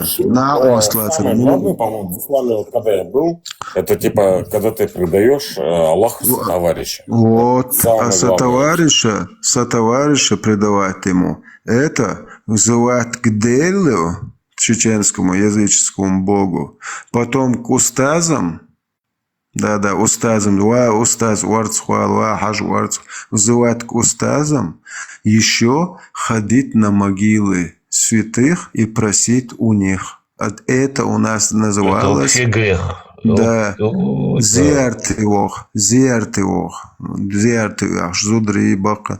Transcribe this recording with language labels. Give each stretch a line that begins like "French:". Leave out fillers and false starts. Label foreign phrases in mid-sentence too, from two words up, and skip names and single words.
Russian: Самое главное, по-моему, в исламе, вот, когда я был, это типа, когда ты предаешь Аллаху сотоварища. Вот, Самое сотоварища предавать ему, это вызывать к делу, чеченскому языческому богу, потом к устазам, да-да, устазам, устаз, вызывать к устазам, еще ходить на могилы святых и просить у них. Это у нас называлось... Это вообще грех. Да. Зиартиох, Жудри, Бака.